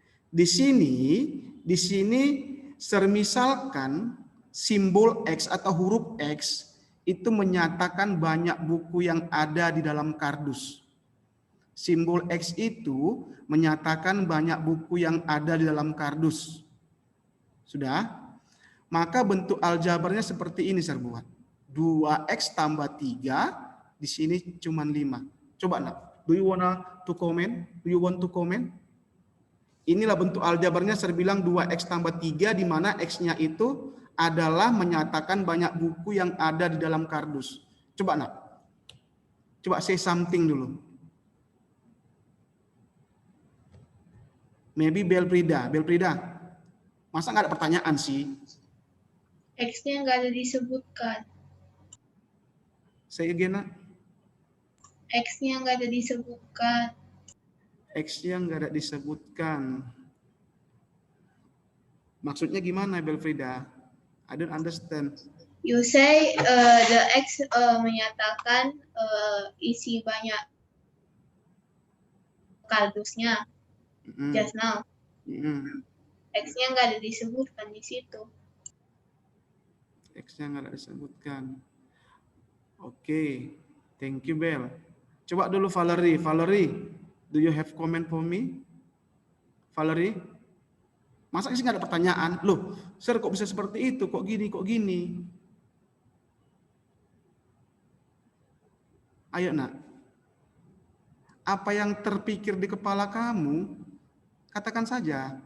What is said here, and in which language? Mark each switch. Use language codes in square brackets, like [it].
[id] Di sini sermisalkan simbol X atau huruf X itu menyatakan banyak buku yang ada di dalam kardus. Simbol X itu menyatakan banyak buku yang ada di dalam kardus. Sudah? Maka bentuk aljabarnya seperti ini saya buat. 2X tambah 3, di sini cuma 5. Coba nak, [en] do you want to comment? [id] Inilah bentuk aljabarnya saya bilang 2X tambah 3, di mana X-nya itu adalah menyatakan banyak buku yang ada di dalam kardus. Coba nak. Coba [en] say something [id] dulu. Maybe Belprida. Masa nggak ada pertanyaan sih? X-nya nggak ada disebutkan. [en] Say again nak. [id] X-nya nggak ada disebutkan. X-nya nggak ada disebutkan. Maksudnya gimana Belfrida? [en] I don't understand. You say the X [id] menyatakan isi banyak kardusnya [en] just now. [id] X-nya nggak ada disebutkan di situ. X-nya nggak ada disebutkan. [en] Oke, thank you Bel. [id] Coba dulu [en] Valerie, do you have comment for me? Valerie? [id] Masa sih nggak ada pertanyaan? Loh, Sir kok bisa seperti itu? Kok gini? Ayo nak. Apa yang terpikir di kepala kamu, katakan saja.